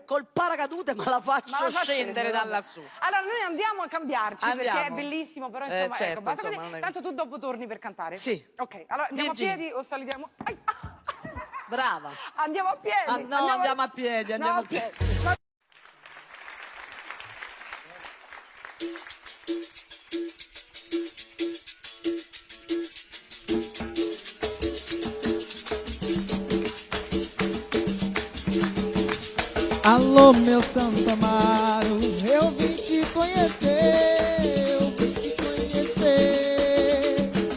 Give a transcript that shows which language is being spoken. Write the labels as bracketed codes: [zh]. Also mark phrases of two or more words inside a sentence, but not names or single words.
[it] Col paracadute ma la faccio Ma la fa scendere da vabbè. lassù. Allora noi andiamo a cambiarci Andiamo. perché è bellissimo, però insomma, Certo, ecco, basta insomma, così. non è- Tanto tu dopo torni per cantare? Sì. Ok, allora andiamo Virginia. a piedi o salutiamo? Ai, Brava. andiamo a piedi. No, andiamo a piedi, andiamo a piedi. [pt] Alô, meu Santo Amaro, eu vim te conhecer, eu vim te conhecer.